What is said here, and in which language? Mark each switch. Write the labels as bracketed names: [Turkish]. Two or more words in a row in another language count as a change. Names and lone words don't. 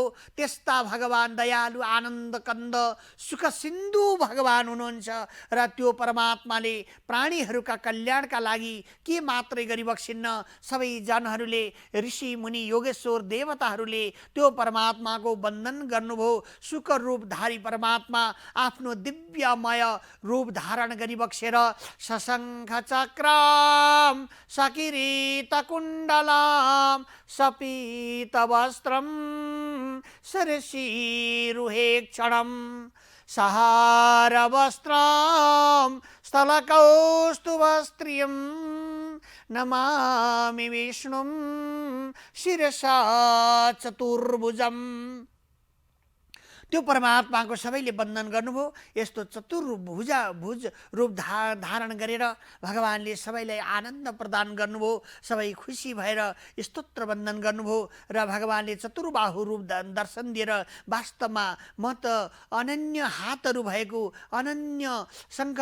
[Nepali] त्यस्ता भगवान दयालु आनन्द कन्द सुख सिन्धु भगवान हुनुहुन्छ र त्यो परमात्माले प्राणीहरूका कल्याणका लागि के मात्रै गरिबक्सिन्न, सबै जनहरूले ऋषि मुनि योगेश्वर देवताहरूले त्यो परमात्माको वन्दन गर्नुभयो। सुख रूपधारी परमात्मा आफ्नो दिव्यमय रूप धारण गरिबक्सेर [Sanskrit] सशङ्ख चक्रम सकिरीट कुण्डलम सपीत वस्त्रम सरसीरुहे क्षणम सहार वस्त्रम स्थलकौस्तुभस्त्रियं नमामि विष्णुं शिरसा चतुर्भुजं। [Nepali] त्यो परमात्माको सबैले वन्दन गर्नुभयो। यस्तो चतुर्भुज रूप धारण गरेर भगवानले सबैलाई आनन्द प्रदान गर्नुभयो। सबै खुसी भएर स्तोत्र वन्दन गर्नुभयो र भगवानले चतुर्बाहु रूप दर्शन दिएर वास्तवमा म त अनन्य हातहरू भएको, अनन्य शङ्ख